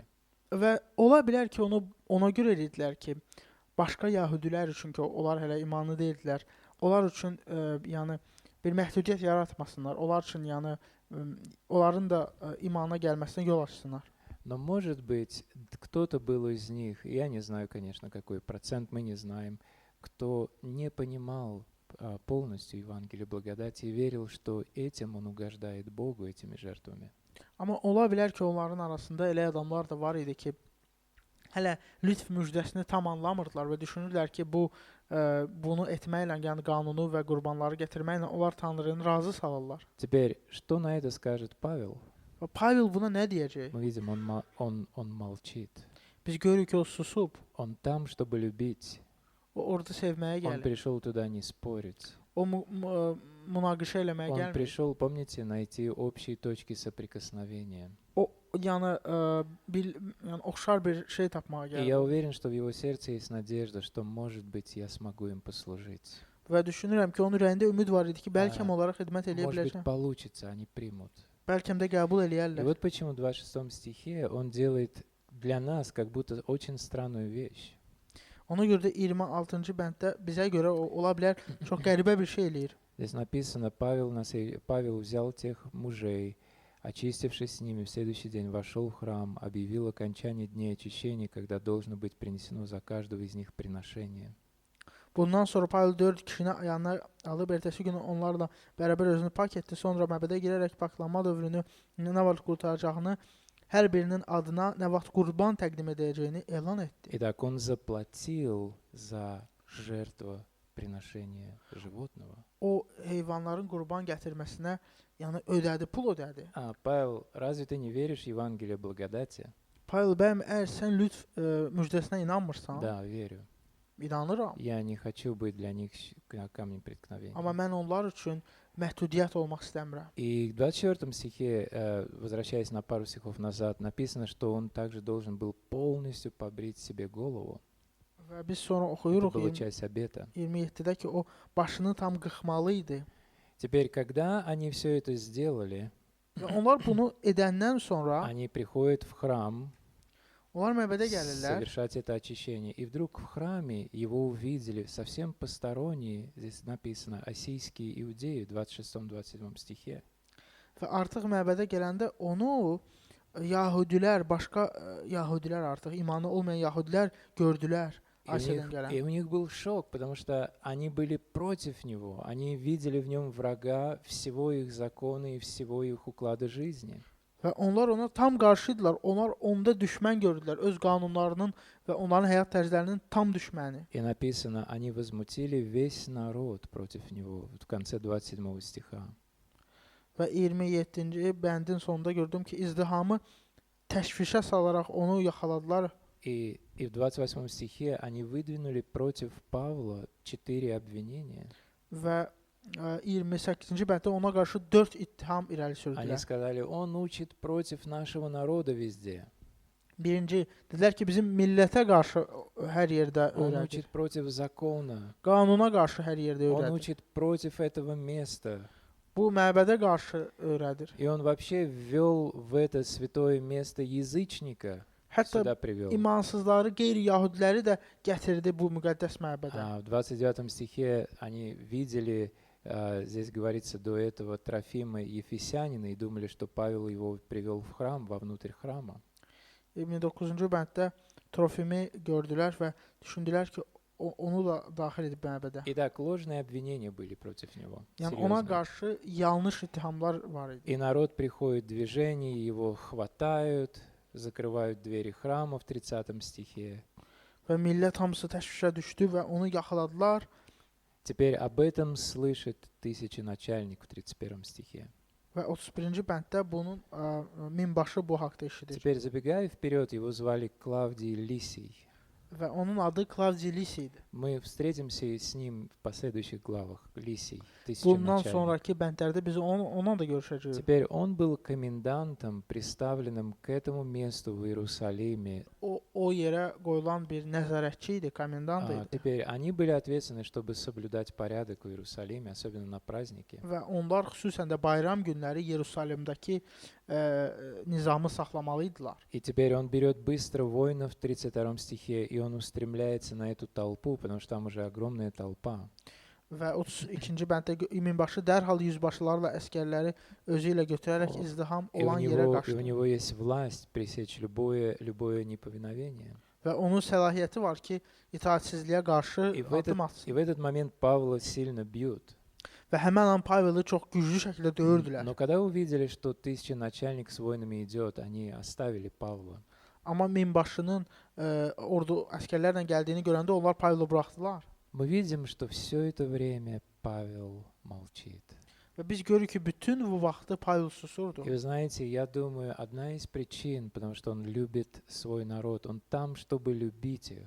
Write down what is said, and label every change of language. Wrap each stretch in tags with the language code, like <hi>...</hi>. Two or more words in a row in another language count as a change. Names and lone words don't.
<az>Və ola bilər ki, ona görə edirdilər ki, başqa yəhudilər üçün ki, onlar hələ imanlı deyildilər. Onlar üçün yəni bir məhdudiyyət yaratmasınlar. Onlar üçün yəni onların da imana gəlməsinə yol açsınlar.</az> <ru>Но, может быть, кто-то был из них, я не знаю, конечно, какой процент, мы не знаем, кто не понимал полностью Евангелие благодати и верил, что этим он угождает Богу, этими жертвами.</ru> <az>Amma ola bilər ki, onların arasında elə adamlar da var idi ki, hələ lütf müjdəsini tam anlamırdılar və düşünürlər ki, bunu etməklə, yəni qanunu və qurbanları gətirməklə onlar Tanrını razı salırlar.</az> <ru>Теперь, что на это скажет Павел?</ru> <az>Və Pavel buna nə deyəcək?</az> <ru>Мы видим, он молчит.</ru> <az>Biz görürük ki, o susub.</az> <ru>Он там, чтобы любить.</ru> <az>O orada sevməyə</az> <ru>Он</ru> <az>gəlir.</az> <ru>пришел туда не спорить.</ru> <az>O münaqişə eləməyə</az> <ru>Он</ru> <az>gəlmir.</az> <ru>пришел, помните, найти общие точки соприкосновения.</ru> <az>O yəni oxşar bir şey tapmağa</az> <ru>И я</ru> <az>gəlir.</az> <ru>уверен, что в его сердце есть надежда, что, может быть, я смогу им послужить.</ru> <az>Və düşünürəm ki, onun ürəyində ümid var idi ki, bəlkə onlara xidmət eləyə</az> <ru>Может быть,</ru> <az>biləcəm.</az> <ru>получится, они примут.</ru> <az>Bəlkə də qəbul</az> <ru>И</ru> <az>eləyərlər.</az> <ru>вот почему в 26 стихе он делает для нас как будто очень странную вещь.</ru> <az>Ona görə də 26-cı bənddə bizə görə ola bilər çox qəribə bir şey eləyir.</az> <ru>Здесь написано, Павел взял тех мужей, очистившись с ними, в следующий день вошел в храм, объявил окончание дней очищения, когда должно быть принесено за каждого из них приношение.</ru> <az>Bundan sonra Pavel 4 kişini yanına alıb ertəsi gün onlarla bərabər özünü pak etdi. Sonra məbədə girərək paklanma dövrünü nə vaxt qurtaracağını, hər birinin adına nə vaxt qurban təqdim edəcəyini elan etdi.</az> <ru>Итак, он заплатил за жертвоприношение животного.</ru> <az>O heyvanların qurban gətirməsinə, yəni ödədi, pul ödədi.</az> <ru>Павел, разве ты не веришь в Евангелие благодати?</ru> <az>Pavel bəyəm, əgər sən lütf müjdəsinə inanmırsan,</az> <ru>Да, верю.</ru> <az>inanıram.</az> <ru>Я не хочу быть для них камнем преткновения.</ru> <az>Amma mən onlar üçün məhdudiyyət olmaq istəmirəm.</az> <ru>И в 24 стихе, возвращаясь на пару стихов назад, написано, что он также должен был полностью побрить себе голову.</ru> <az>Və biz sonra</az> <ru>Это</ru> <az>oxuyuruq</az> <ru>была часть обета.</ru> <az>27-də ki, o başını tam qıxmalı idi.</az> <ru>Теперь, когда они все это сделали,</ru> <az>Və onlar bunu edəndən sonra</az> <ru>они приходят в храм</ru> <az>onlar məbədə gəlirlər.</az> <ru>совершать это очищение. И вдруг в храме его увидели совсем посторонние, здесь написано, ассийские иудеи в 26-27 стихе.</ru> <az>Və artıq məbədə gələndə onu Yahudilər, başqa Yahudilər artıq imanı olmayan Yahudilər gördülər. Asiyadan gələn.</az> <ru>И у них был шок, потому что они были против него. Они видели в нем врага всего их закона и всего их уклада жизни.</ru> <az>Və onlar ona tam qarşıydılar. Onlar onda düşmən gördülər. Öz qanunlarının və onların həyat tərzlərinin tam düşməni.</az> <ru>И написано, они возмутили весь народ против него. В конце 27 стиха.</ru> <az>Və 27-ci bəndin sonunda gördüm ki, izdihamı təşvişə salaraq onu yaxaladılar.</az> <ru>И в 28 стихе они выдвинули против Павла 4 обвинения.</ru> <az>Və 28-ci bənddə ona qarşı 4 ittiham irəli</az> <ru>Они</ru> <az>sürdülər.</az> <ru>сказали, он учит против нашего народа везде.</ru> <az>Birinci, dedilər ki, bizim millətə qarşı hər yerdə</az> <ru>Он</ru> <az>öyrədir.</az> <ru>учит против закона.</ru> <az>Qanuna qarşı hər yerdə</az> <ru>Он</ru> <az>öyrədir.</az> <ru>учит против этого места.</ru> <az>Bu məbədə qarşı öyrədir.</az> <ru>И он вообще ввел в это святое место язычника,</ru> <az>Hətta</az> <ru>сюда привел.</ru> <az>imansızları, qeyri-yahudiləri də gətirdi bu müqəddəs məbədə.</az> <ru>В 29 стихе они видели, здесь говорится, до этого Трофима Ефесянина и думали, что Павел его привел в храм, вовнутрь храма.</ru> <az>29-cu bənddə Trofimi gördülər və düşündülər ki, onu da daxil edib məbədə.</az> <ru>Итак, ложные обвинения были против него.</ru> <az>Yəni ona</az> <ru>серьезные.</ru> <az>qarşı yanlış ittihamlar var idi.</az> <ru>И народ приходит в движение, его хватают, закрывают двери храма в 30 стихе.</ru> <az>Və millət hamısı təşvişə düşdü və onu yaxaladılar.</az> <ru>Теперь об этом слышит тысяченачальник в 31 стихе.</ru> <az>Və 31-ci bənddə bunun minbaşı bu haqda eşidir.</az> <ru>Теперь, забегая вперед, его звали Клавдий Лисий.</ru> <az>Və onun adı Klavdi Lisi idi.</az> <ru>Мы встретимся и с ним в последующих главах. Лисий,</ru> <az>Bundan</az> <ru>тысяченачальник.</ru> <az>sonraki bəndlərdə biz onunla da görüşəcəyik.</az> <ru>Теперь он был комендантом, приставленным к этому месту в Иерусалиме.</ru> <az>O yerə qoyulan bir nəzarətçi idi, komendant idi.</az> <ru>Теперь они были ответственны, чтобы соблюдать порядок в Иерусалиме, особенно на праздники.</ru> <az>Və onlar xüsusən də bayram günləri Yerusəlimdəki nizamı saxlamalı idilər.</az> <ru>И теперь он берет быстро воинов в 32 стихе, и он устремляется на эту толпу, потому что там уже огромная толпа.</ru> <az>Və 32-ci bənddə minbaşı dərhal yüzbaşılarla əskərləri özü ilə götürərək O, izdiham</az> <ru>И у</ru> <az>olan yerə</az> <ru>него</ru> <az>qaçdı.</az> <ru>есть власть пресечь любое неповиновение.</ru> <az>Və onun səlahiyyəti var ki, itaatsizliyə qarşı</az> <ru>И в</ru> <az>addım atsın.</az> <ru>И в этот момент Павла сильно бьют.</ru> <az>Və həmin an Paveli çox güclü şəkildə döyürdülər.</az> <ru>Но когда увидели, что тысяченачальник с воинами идет, они оставили Павла.</ru> <az>Amma minbaşının ordu əskərlərlə gəldiyini görəndə onlar Paveli buraxdılar.</az> <ru>Мы видим, что все это время Павел молчит.</ru> <az>Və biz görürük ki, bütün bu vaxtı Pavel susurdu.</az> <ru>И вы знаете, я думаю, одна из причин, потому что он любит свой народ, он там, чтобы любить их.</ru>